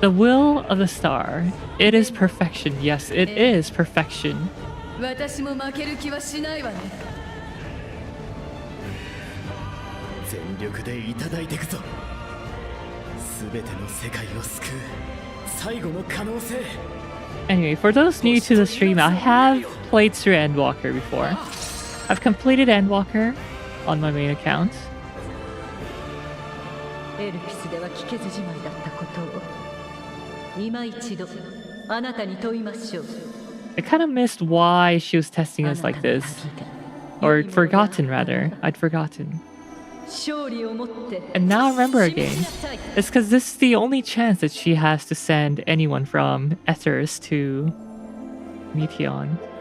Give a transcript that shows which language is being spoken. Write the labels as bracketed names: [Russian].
[English] The will of the star. It is perfection. Yes, it is perfection. [Japanese] 私も負ける気はしないわね。全力でいただいていくぞ。すべての世界を救う最後の可能性。 [English] Anyway, for those new to the stream, I have played through Endwalker before. I've completed Endwalker on my main account. [Japanese] エルピスでは聞けずじまいだったことを今一度あなたに問いましょう。 [English] I kind of missed why she was testing us like this. Or forgotten, rather. I'd forgotten. [Japanese] 勝利をもって [English] And now I remember [Japanese] 示 [English] again. [Japanese] しなさい。 [English] It's because this is the only chance that she has to send anyone from Ethers to Meteon.